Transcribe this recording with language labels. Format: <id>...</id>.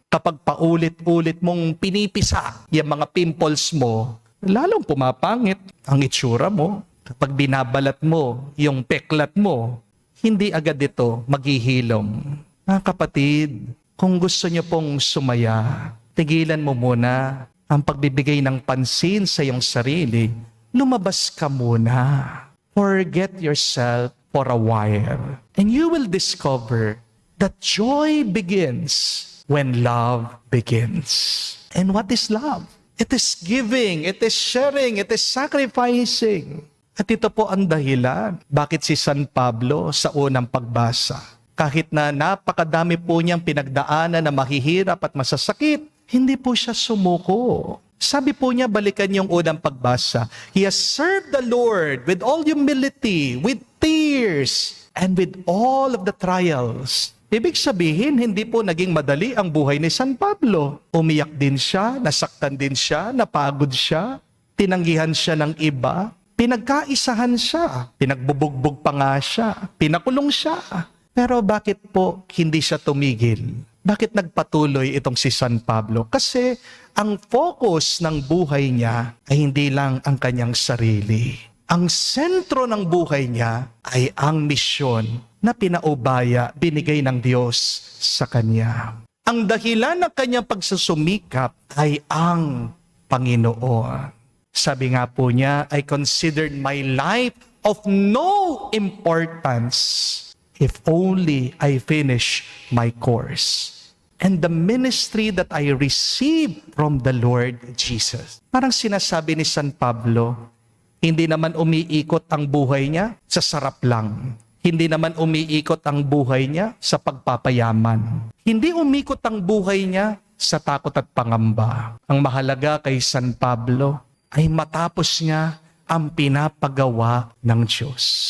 <tl>Kapag paulit-ulit mong pinipisa yung mga pimples mo, lalong pumapangit ang itsura mo. Kapag binabalat mo yung peklat mo, hindi agad ito maghihilom. Mga kapatid, kung gusto niyo pong sumaya, tigilan mo muna ang pagbibigay ng pansin sa iyong sarili. Lumabas ka muna.</tl> <en>Forget yourself for a while. And you will discover that joy begins when love begins. And what is love? It is giving, it is sharing, it is sacrificing.</en> <tl>At ito po ang dahilan bakit si San Pablo sa unang pagbasa, kahit na napakadami po niyang pinagdaanan na mahihirap at masasakit, hindi po siya sumuko. Sabi po niya, balikan yung unang pagbasa.</tl> <en>He has served the Lord with all humility, with tears, and with all of the trials.</en> <tl>Ibig sabihin, hindi po naging madali ang buhay ni San Pablo. Umiyak din siya, nasaktan din siya, napagod siya. tinanggihan siya ng iba, pinagkaisahan siya, pinagbubugbog pa nga siya, pinakulong siya. Pero bakit po hindi siya tumigil? Bakit nagpatuloy itong si San Pablo? Kasi ang focus ng buhay niya ay hindi lang ang kanyang sarili. Ang sentro ng buhay niya ay ang misyon na pinaubaya, binigay ng Diyos sa kanya. Ang dahilan ng kanyang pagsusumikap ay ang Panginoon. Sabi nga po niya,</tl> <en>I considered my life of no importance if only I finish my course and the ministry that I received from the Lord Jesus.</en> <tl>Parang sinasabi ni San Pablo, hindi naman umiikot ang buhay niya sa sarap lang. Hindi naman umiikot ang buhay niya sa pagpapayaman. Hindi umikot ang buhay niya sa takot at pangamba. Ang mahalaga kay San Pablo ay matapos niya ang pinapagawa ng Diyos.</tl>